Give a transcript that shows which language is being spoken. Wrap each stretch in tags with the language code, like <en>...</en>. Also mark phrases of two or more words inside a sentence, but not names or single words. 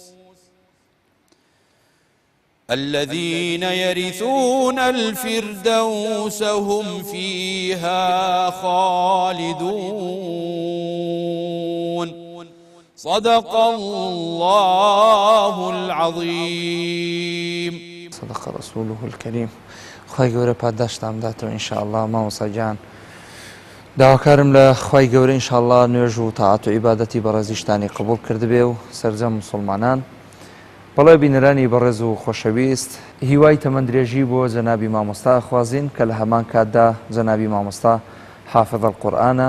<ar>هم فيها خالدون صدق الله العظيم صدق رسوله الكريم.</ar> <ckb>خی گەورە پاداشتان بداتەوە ئینشاءالله. مامۆستا گیان داواکارم لە خی گەورە ئینشاءالله نوێژ و تاعات و عیبادەتی بەڕێزیشتانی قبول کردبێ و سەرجەم مسلمانان. بەڵێ بینەرانی بەڕێز و خۆشەویست، هیوای تەمەندرێژی بۆ جەنابی مامۆستا خوازین کە لە هەمان کاتدا جەنابی مامۆستا حافظ القورئانە.</ckb>